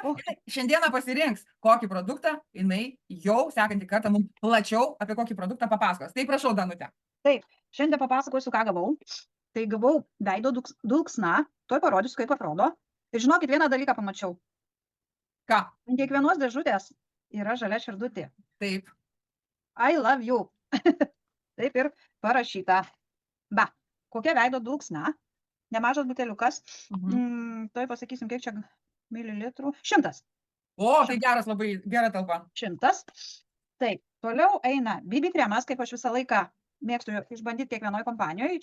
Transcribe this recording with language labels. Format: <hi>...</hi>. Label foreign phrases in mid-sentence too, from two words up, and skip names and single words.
<lt>Šiandieną pasirinks, kokį produktą jinai jau sekantį kartą mums plačiau apie kokį produktą papasakos. Tai prašau, Danutė. Taip, šiandien papasakosiu, ką gavau. Tai gavau veido dulksna, tuoj parodysiu, kaip atrodo. Ir žinokit, vieną dalyką pamačiau. Ką? Ant kiekvienos dėžutės yra žalia širdutė. Taip.</lt> <en>I love you.</en> <lt>Taip ir parašyta. Va, kokia veido dulksna. Nemažas buteliukas. Tuoj pasakysim, kiek čia mililitrų. 100. O, tai geras, labai gera talpa. 100. Taip, toliau eina BB kremas, kaip aš visą laiką mėgstu išbandyti kiekvienoje kompanijoje.</lt>